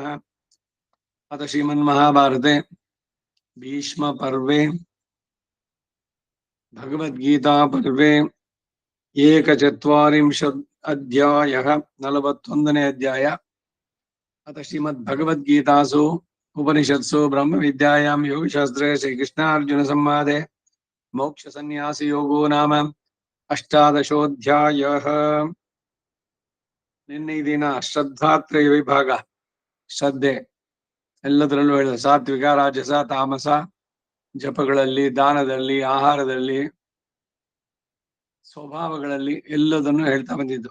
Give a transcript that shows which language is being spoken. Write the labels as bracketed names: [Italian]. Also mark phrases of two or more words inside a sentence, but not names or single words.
[Sanskrit] अथ श्रीमन्महाभारते भीष्मपर्वे भगवद्गीतापर्वे एकचत्वारिंशत् अध्यायः 41 अध्याय। अथ श्रीमद्भगवद्गीतासु उपनिषत्सु ब्रह्मविद्यायां योगशास्त्रे श्रीकृष्णार्जुनसंवादे मोक्षसन्न्यासयोगो नाम अष्टादशोऽध्यायः। [Kannada] ನಿನ್ನೆ ಈ ದಿನ ಶ್ರದ್ಧಾತ್ರಯ ವಿಭಾಗ, ಶ್ರದ್ಧೆ ಎಲ್ಲದರಲ್ಲೂ ಹೇಳಿದ ಸಾತ್ವಿಕ, ರಾಜಸ, ತಾಮಸ, ಜಪಗಳಲ್ಲಿ, ದಾನದಲ್ಲಿ, ಆಹಾರದಲ್ಲಿ, ಸ್ವಭಾವಗಳಲ್ಲಿ ಎಲ್ಲದನ್ನು ಹೇಳ್ತಾ ಬಂದಿದ್ದು.